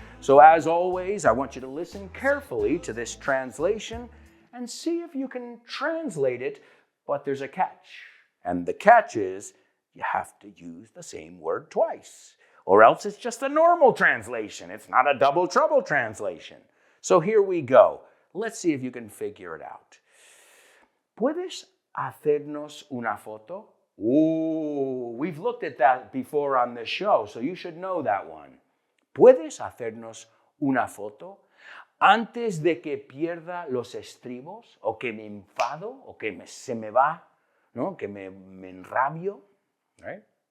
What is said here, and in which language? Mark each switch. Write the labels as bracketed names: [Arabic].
[English] So as always, I want you to listen carefully to this translation and see if you can translate it, but there's a catch. And the catch is you have to use the same word twice, or else it's just a normal translation. It's not a Double Trouble translation. So here we go. Let's see if you can figure it out. [Spanish] ¿Puedes hacernos una foto? [English] Ooh, we've looked at that before on the show, so you should know that one. [Spanish] ¿Puedes hacernos una foto antes de que pierda los estribos, o que me enfado, o que se me va, ¿no? Que me enrabio, right?